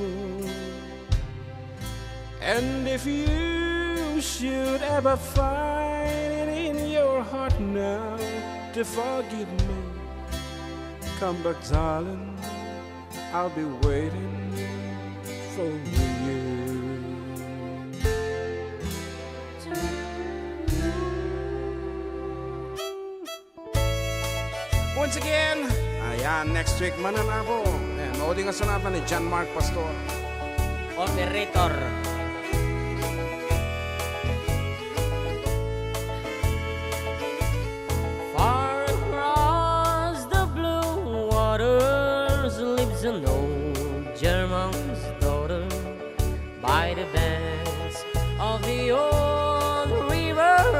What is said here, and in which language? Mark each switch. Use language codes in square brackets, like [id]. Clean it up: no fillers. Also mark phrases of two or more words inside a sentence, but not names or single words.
[en] And if you should ever find it in your heart now to forgive me, come back, darling, I'll be waiting for you. Once again, ayan, next week [ilo] Manen ako. Ayan, mauding nga sonata ni John Mark Pastor. [en] Operator. Far across the blue waters lives an old German's daughter by the banks of the old river